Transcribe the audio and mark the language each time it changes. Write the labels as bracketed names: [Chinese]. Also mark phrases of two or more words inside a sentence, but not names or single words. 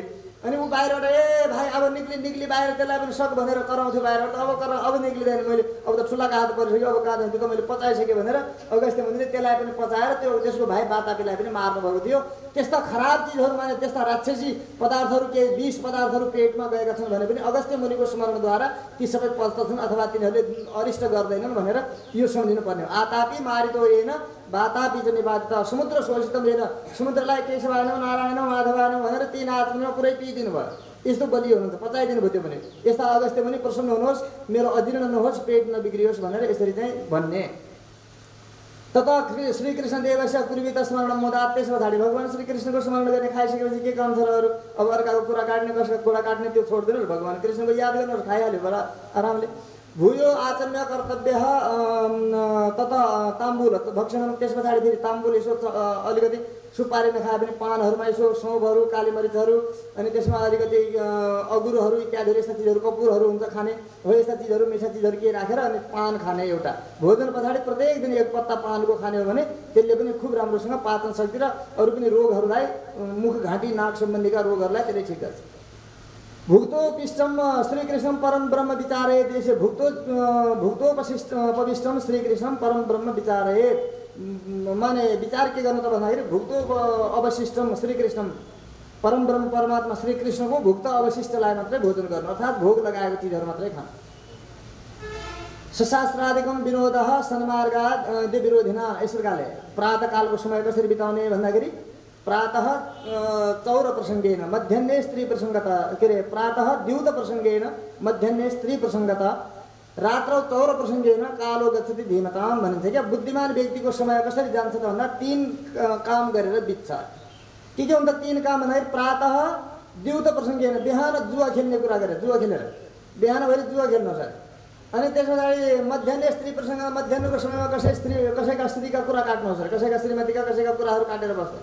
[Nepali] अनि ऊ बाहिरबाट ए भाइ अब निक्ली बाहिर त्यसलाई पनि सक भनेर कराउँथ्यो बाहिरबाट अब निक्लिँदैन मैले अब त ठुलाको हात परिसक्यो अब कहाँ जान्थ्यो त मैले पचाइसकेँ भनेर अगस्त्य मुनिले त्यसलाई पनि पचाएर त्यसको भाइ बातापीलाई पनि मार्नुभएको थियो। त्यस्ता खराब चिजहरू माने त्यस्ता राक्षसी पदार्थहरू केही विष पदार्थहरू पेटमा गएका छन् भने पनि अगस्त्य मुनिको स्मरणद्वारा ती सबै पच्दछन् अथवा तिनीहरूले अरिष्ट गर्दैनन् भनेर यो सम्झिनु पर्ने हो। [Sanskrit] आतापी मारितो येन बातापी च निपातित समुद्र शोषितम येन [Nepali] समुद्रलाई केशवायन नारायण माधवायन भनेर 3 आत्ममा पुरै पिइदिनु भयो। यस्तो बलियो हुनुहुन्छ पचाइदिनु भयो। त्यो पनि यस्ता अगस्त्य मुनि प्रसन्न हुनुहोस् मेरो अजीर्ण नहोस् पेट नबिग्रियोस् भनेर यसरी चाहिँ भन्ने। [Sanskrit] तथा श्रीकृष्ण देवस्य कुर्वित स्मरण मुदा [Nepali] त्यस पछाडि भगवान् श्रीकृष्णको स्मरण गर्ने खाइसकेपछि के काम छ र अरू अब अर्काको कुरा काट्ने कसैको कुरा काट्ने त्यो छोडिदिनुहोस् भगवान् कृष्णको याद गर्नुहोस् खाइहाल्यो बडा आरामले। [Sanskrit] भूयो आचम्य कर्तव्य तत ताम्बुल भक्षण [Nepali] त्यस पछाडि फेरि ताम्बुल यसो अलिकति सुपारी नखाए पनि पानहरूमा यसो सौँफहरू काली मरिचहरू अनि त्यसमा अलिकति अगुरोहरू इत्यादिहरू यस्ता चिजहरू कपुरहरू हुन्छ खाने हो। यस्ता चिजहरू मिठा चिजहरू के राखेर अनि पान खाने। एउटा भोजन पछाडि प्रत्येक दिन 1 पत्ता पानको खाने हो भने त्यसले पनि खुब राम्रोसँग पाचन शक्ति र अरू पनि रोगहरूलाई मुख घाँटी नाक सम्बन्धीका रोगहरूलाई त्यसले ठिक गर्छ। [Sanskrit] भुक्तो पिष्टम श्रीकृष्ण परम ब्रह्म विचारे देशे भुक्तो पविष्टम श्रीकृष्ण परम ब्रह्म विचारे [Nepali] माने विचार के गर्नु त भन्दाखेरि [Sanskrit] भुक्तो अवशिष्टम श्रीकृष्ण परम ब्रह्म [Nepali] परमात्मा श्रीकृष्णको भुक्त अवशिष्टलाई मात्रै भोजन गर्नु अर्थात् भोग लगाएको चिजहरू मात्रै खानु। [Sanskrit] सशास्त्रादिकम विनोदः सन्मार्गात् विरोधिना [Nepali] यस प्रकारले प्रातःकालको समय कसरी बिताउने भन्दाखेरि [Sanskrit] प्रातः चौर प्रसङ्गेन मध्याह्ने स्त्री प्रसङ्गता [Nepali] के अरे [Sanskrit] प्रातः द्यूत प्रसङ्गेन मध्याह्ने स्त्री प्रसङ्गता रात्रौ चौर प्रसङ्गेन कालो गच्छति धीमताम [Nepali] भनिन्छ क्या। बुद्धिमान व्यक्तिको समय कसरी जान्छ त भन्दा 3 काम गरेर बित्छ। के हुन्छ 3 काम भन्दाखेरि [Sanskrit] प्रातः द्युत प्रसङ्गेन [Nepali] बिहान जुवा खेल्ने कुरा गरेर जुवा खेलेर बिहान भएर जुवा खेल्नु छ। अनि त्यस पछाडि [Sanskrit] मध्याह्न स्त्री प्रसङ्ग [Nepali] मध्याह्नको समयमा कसैका स्त्रीका कुरा काट्नुहोस्, कसैका श्रीमतीका कसैका कुराहरू काटेर बस्नु।